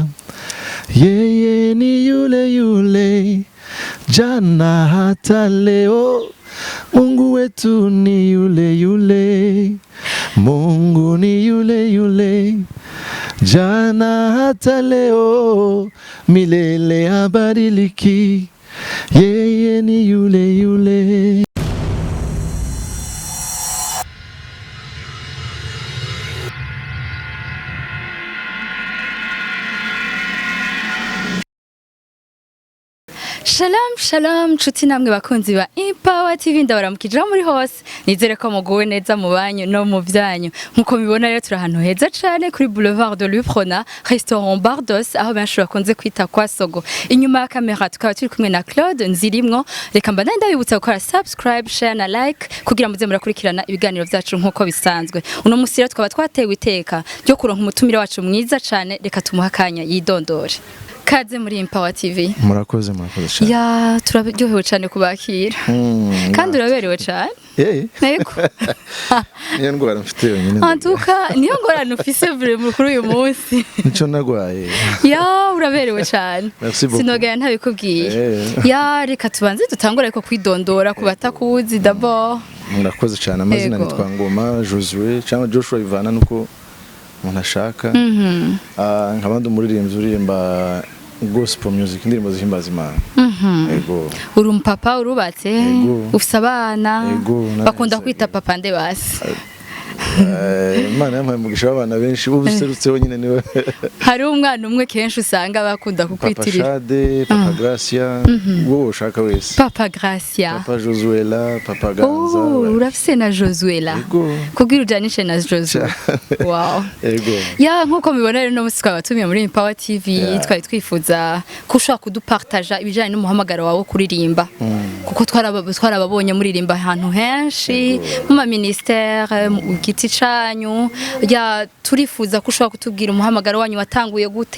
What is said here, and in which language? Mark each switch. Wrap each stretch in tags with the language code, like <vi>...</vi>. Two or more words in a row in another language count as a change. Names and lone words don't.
<rn>Yeye ni yule yule jana hata leo, Mungu wetu ni yule yule, Mungu ni yule yule jana hata leo, milele habadiliki. Yeye ni yule yule. Shalom shalom nshuti namwe bakunzi ba Impawa TV, ndabaramukije muri hose, nizere ko muguwe neza mu banyu no mu byanyu. Nkuko mibona rero turi ahantu heza cyane kuri Boulevard de l'Uprona, restaurant Bardos, aho benshi bakunze kwita kwa Sogo. Inyuma ya kamera tukaba turi kumwe na Claude Nzirimwo. Reka mbana ndabibutsa gukora subscribe, share na like kugira muze murakurikirana ibiganiro byacu nkuko bisanzwe. Uno musi rero twaba twatewe iteka ryo kuronka umutumire wacu mwiza cyane, reka tumuha akanya yidondore. Kaze muri Impawa TV. Murakoze cyane. Ya turaryohewe cyane kubakira. Kandi uraberewe cyane. Nego. Niyo ngorane mfite yonyine. Antuka niyo ngorane ufise vraiment kuri uyu munsi. Nico nagwaye. Ya uraberewe cyane. Sinogaya ntabikubwiye. Ya reka tubanze dutangure ko kwidondora kubatakuzi d'abord. Murakoze cyane, amazina nitwa Ngoma, Josue cyangwa Joshua Ivana nuko umuntu ashaka. Nkabandi umuririmbyi uririmba</rn> <en>gospel music,</en> <rn>indirimbo zihimbaza Imana. Ego. Uri umupapa urubatse, ufise abana, bakunda kwita papa nde basi. Imana yampaye umugisha w'abana benshi, ubuserutseho nyine niwe. Hari umwana umwe kenshi usanga bakunda kukwitirira. Papa Shade, Papa Gracia, wowe ushaka wese. Papa Gracia. Papa Josuela, Papa Ganza. Urafise na Josuela. Kugira ujanishe na Josue. Wow. Ego. Ya nkuko mibona rero no musi twabatumiye muri Impawa TV, twari twifuza ko ushaka kudupartager ibijanye n'umuhamagaro wawe kuririmba. Kuko twarababonye muririmba ahantu henshi mu ma ministère giti canyu, ya turifuza ko ushobora kutubwira umuhamagaro wanyu watanguye gute.</rn>